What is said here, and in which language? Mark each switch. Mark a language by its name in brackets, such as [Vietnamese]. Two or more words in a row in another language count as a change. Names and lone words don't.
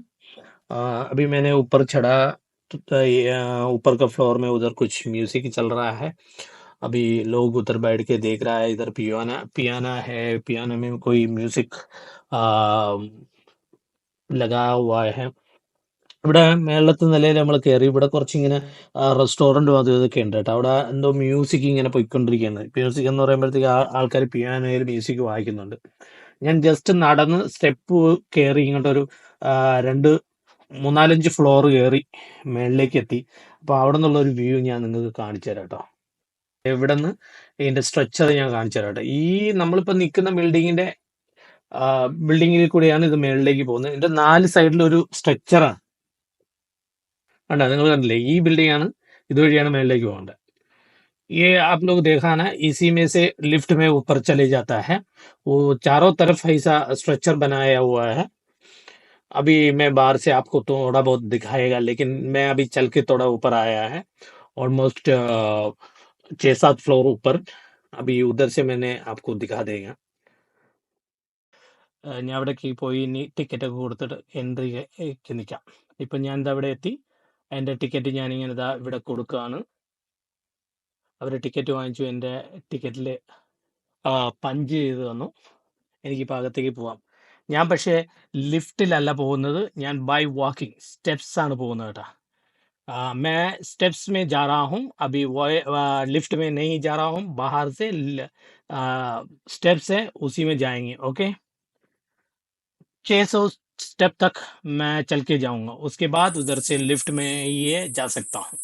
[Hindi] अभी मैंने ऊपर चढ़ा तो ऊपर का फ्लोर में उधर कुछ म्यूजिक चल रहा है. अभी लोग उधर बैठ के देख रहा है. इधर पियाना है, पियानो में कोई म्यूजिक लगा हुआ है. [Malayalam] ഇവിടെ മേളത്തെ നിലയിൽ നമ്മൾ കയറി. ഇവിടെ കുറച്ചിങ്ങനെ റെസ്റ്റോറൻറ്റും അതും ഇതൊക്കെ ഉണ്ട് കേട്ടോ. അവിടെ എന്തോ മ്യൂസിക് ഇങ്ങനെ പോയിക്കൊണ്ടിരിക്കുകയാണ്. മ്യൂസിക് എന്ന് പറയുമ്പോഴത്തേക്ക് ആൾക്കാർ പിയാനോയിൽ മ്യൂസിക് വായിക്കുന്നുണ്ട്. ഞാൻ ജസ്റ്റ് നടന്ന് സ്റ്റെപ്പ് കയറി ഇങ്ങോട്ടൊരു 3-4-5 ഫ്ലോർ കയറി മേളിലേക്ക് എത്തി. അപ്പോൾ അവിടെ നിന്നുള്ള ഒരു വ്യൂ ഞാൻ നിങ്ങൾക്ക് കാണിച്ചു തരാം കേട്ടോ. ഇവിടെ നിന്ന് ഇതിന്റെ സ്ട്രക്ചർ ഞാൻ കാണിച്ചു തരാം കേട്ടോ. ഈ നമ്മളിപ്പോൾ നിൽക്കുന്ന ബിൽഡിങ്ങിൽ കൂടിയാണ് ഇത് മേളിലേക്ക് പോകുന്നത്. ഇതിന്റെ 4 സൈഡിൽ ഒരു സ്ട്രക്ചറാണ്. കണ്ടോ, നിങ്ങൾ കണ്ടില്ലേ? ഈ ബിൽഡിംഗ് ആണ്, ഇതുവഴിയാണ് മേളിലേക്ക് പോകേണ്ടത്. [Hindi] ये आप लोग देखा ना, इसी में से लिफ्ट में ऊपर चले जाता है. वो चारों तरफ ऐसा स्ट्रक्चर बनाया हुआ है. अभी मैं बाहर से आपको थोड़ा बहुत दिखाएगा, लेकिन मैं अभी चल के थोड़ा ऊपर आया है, ऑलमोस्ट 6-7 फ्लोर ऊपर. अभी उधर से मैंने आपको दिखा देगा. [Malayalam] ഞാൻ അവിടേക്ക് പോയി ഇനി ടിക്കറ്റൊക്കെ കൊടുത്തിട്ട് എൻട്രിക്ക് നിൽക്കാം. ഇപ്പം ഞാൻ ഇതാ ഇവിടെ എത്തി. എൻ്റെ ടിക്കറ്റ് ഞാനിങ്ങനെ ഇതാ ഇവിടെ കൊടുക്കുകയാണ്. അവർ ടിക്കറ്റ് വാങ്ങിച്ചു. എൻ്റെ ടിക്കറ്റിൽ പഞ്ച് ചെയ്ത് തന്നു. എനിക്കിപ്പോൾ അകത്തേക്ക് പോവാം. ഞാൻ പക്ഷേ ലിഫ്റ്റിലല്ല പോകുന്നത്, ഞാൻ [English] by walking steps [Malayalam] ആണ് പോകുന്നത് കേട്ടോ. [Hindi] मैं स्टेप्स में जा रहा हूँ अभी, वो लिफ्ट में नहीं जा रहा हूँ. बाहर से स्टेप्स है, उसी में जाएंगे. ओके, 600 स्टेप तक मैं चल के जाऊंगा, उसके बाद उधर से लिफ्ट में ये जा सकता हूँ.